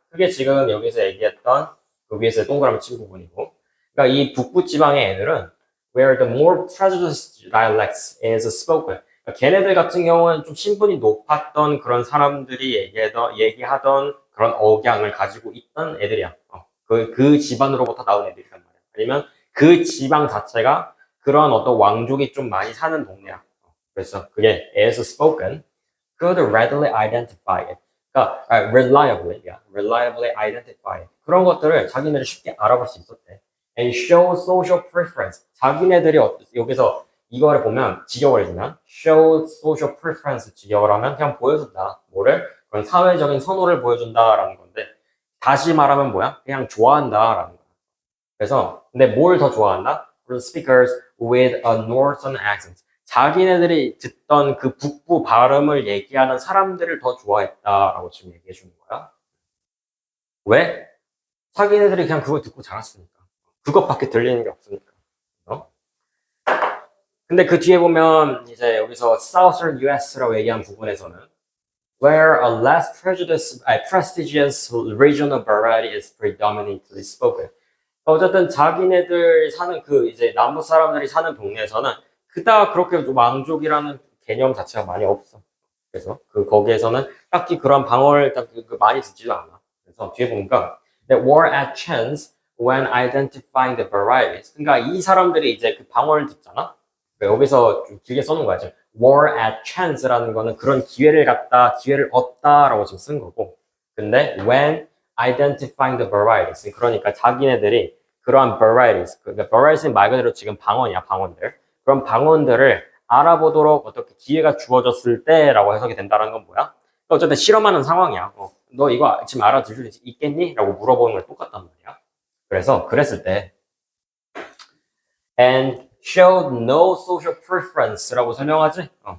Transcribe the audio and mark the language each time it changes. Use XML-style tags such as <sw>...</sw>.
<ko>그게 지금 여기서 얘기했던 그 위에서 동그라미 친 부분이고, 그러니까 이 북부 지방의 애들은</ko> <en>where the more prejudiced dialects is spoken.</en> <ko>걔네들 같은 경우는 좀 신분이 높았던 그런 사람들이 얘기하던 그런 억양을 가지고 있던 애들이야. 그 집안으로부터 나온 애들이란 말이야. 아니면 그 지방 자체가 그런 어떤 왕족이 좀 많이 사는 동네야. 그래서 그게</ko> <en>is spoken, could readily identify it.</en> <ko>그러니까</ko> <en>reliably identify it.</en> <ko>그런 것들을 자기네들이 쉽게 알아볼 수 있었대.</ko> <en>And show social preference.</en> <ko>자기네들이 여기서 이거를 보면 직역을 해주면</ko> <en>show social preference</en> <ko>직역을 하면 그냥 보여준다. 뭐를? 그런 사회적인 선호를 보여준다라는 건데 다시 말하면 뭐야? 그냥 좋아한다라는 거야. 그래서 근데 뭘 더 좋아한다?</ko> <en>Speakers with a northern accent.</en> <ko>자기네들이 듣던 그 북부 발음을 얘기하는 사람들을 더 좋아했다라고 지금 얘기해 주는 거야. 왜? 자기네들이 그냥 그걸 듣고 자랐으니까. 그것밖에 들리는 게 없으니까. 근데 그 뒤에 보면 이제 여기서 Southern US라고 얘기한 부분에서는</ko> <en>where a less prestigious regional variety is predominantly spoken.</en> <ko>어쨌든 자기네들 사는 그 이제 남부 사람들이 사는 동네에서는 그닥 그렇게 왕족이라는 개념 자체가 많이 없어. 그래서 거기에서는 딱히 그런 방언을 딱 많이 듣지도 않아. 그래서 뒤에 보니까</ko> <en>that were at chance when identifying the varieties.</en> <ko>그러니까 이 사람들이 이제 그 방언을 듣잖아. 여기서 좀 길게 써놓은 거야. 지금</ko> <en>were at chance</en> <ko>라는 거는 그런 기회를 얻다라고 지금 쓴 거고. 근데</ko> <en>when identifying the varieties.</en> <ko>그러니까 자기네들이 그러한 varieties. 그러니까 varieties는 말 그대로 지금 방언이야, 방언들. 그런 방언들을 알아보도록 어떻게 기회가 주어졌을 때라고 해석이 된다는 건 뭐야? 어쨌든 실험하는 상황이야. 너 이거 지금 알아들을 수 있겠니? 라고 물어보는 걸 똑같단 말이야. 그래서 그랬을 때</ko> <en>and showed no social preference</en> <ko>라고 설명하지?</ko>